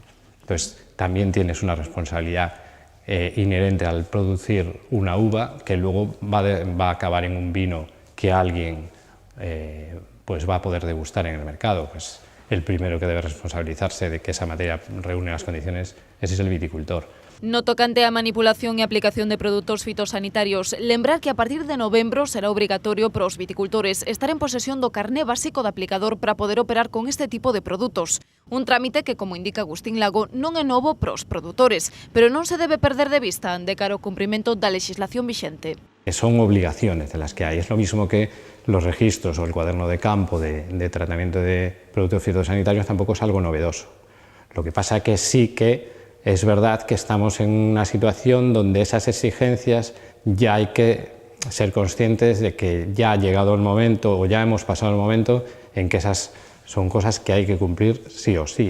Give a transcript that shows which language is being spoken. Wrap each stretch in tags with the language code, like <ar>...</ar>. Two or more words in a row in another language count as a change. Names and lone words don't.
<es>Entonces, también tienes una responsabilidad inherente al producir una uva que luego va a acabar en un vino que alguien pues va a poder degustar en el mercado. Pues el primero que debe responsabilizarse de que esa materia reúne las condiciones ese es el viticultor.</es> <gl>No tocante a manipulación e aplicación de produtos fitosanitarios, lembrar que a partir de novembro será obrigatorio para os viticultores estar en posesión do carné básico de aplicador para poder operar con este tipo de produtos. Un trámite que, como indica Agustín Lago, non é novo para os produtores, pero non se debe perder de vista de cara ao cumprimento da legislación vixente.</gl> <es>Son obligaciones de las que hay. Es lo mismo que los registros o el cuaderno de campo de tratamiento de productos fitosanitarios tampoco es algo novedoso. Lo que pasa que sí que es verdad que estamos en una situación donde esas exigencias ya hay que ser conscientes de que ya ha llegado el momento o ya hemos pasado el momento en que esas son cosas que hay que cumplir sí o sí.</es>